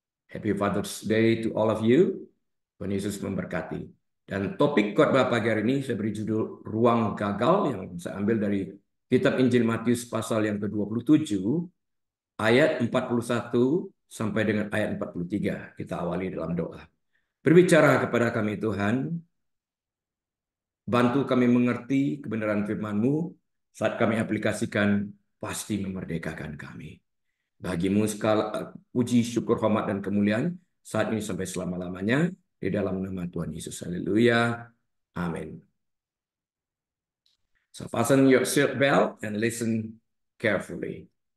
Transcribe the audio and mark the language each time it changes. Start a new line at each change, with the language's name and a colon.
English: Happy Father's Day to all of you.
Indonesian: Tuhan Yesus memberkati. Dan topik khotbah pagi hari ini saya beri judul Ruang Gagal yang saya ambil dari Kitab Injil Matius pasal yang ke-27 ayat 41 sampai dengan ayat 43. Kita awali dalam doa. Berbicara kepada kami Tuhan, bantu kami mengerti kebenaran firman-Mu saat kami aplikasikan pasti memerdekakan kami. Bagimu segala puji, syukur, hormat, dan kemuliaan saat ini sampai selama-lamanya di dalam nama Tuhan Yesus. Haleluya. Amin.
English: So fasten your seat belt and listen carefully.